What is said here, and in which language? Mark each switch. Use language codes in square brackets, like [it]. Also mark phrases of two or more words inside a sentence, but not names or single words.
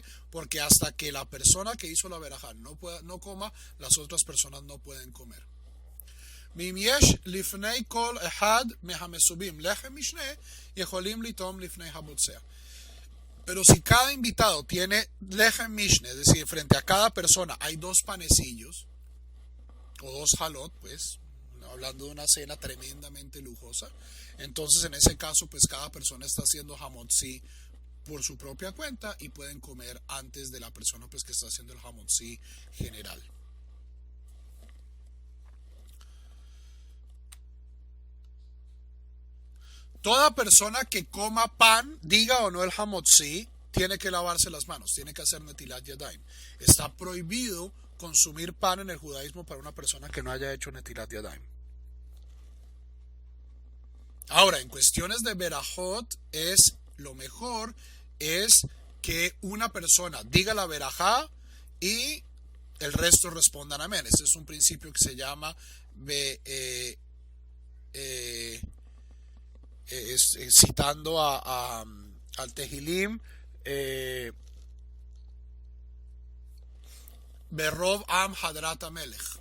[es] Porque hasta que la persona que hizo la berajá no coma, las otras personas no pueden comer. Pero si cada invitado tiene [he] לחם משנה, [es] es decir, frente a cada persona hay 2 panecillos o 2 halot, pues hablando de una cena tremendamente lujosa, entonces en ese caso pues cada persona está haciendo hamotzi por su propia cuenta y pueden comer antes de la persona pues que está haciendo el hamotzi general. Toda persona que coma pan, diga o no el hamotzi, tiene que lavarse las manos, tiene que hacer [he] נטילת ידיים. [es] Está prohibido consumir pan en el judaísmo para una persona que no haya hecho [he] נטילת ידיים. [es] Ahora, en cuestiones de berajot, lo mejor es que una persona diga la berajá y el resto respondan amén. Este es un principio que se llama citando al Tehilim, [he] ברוב עם הדרת מלך.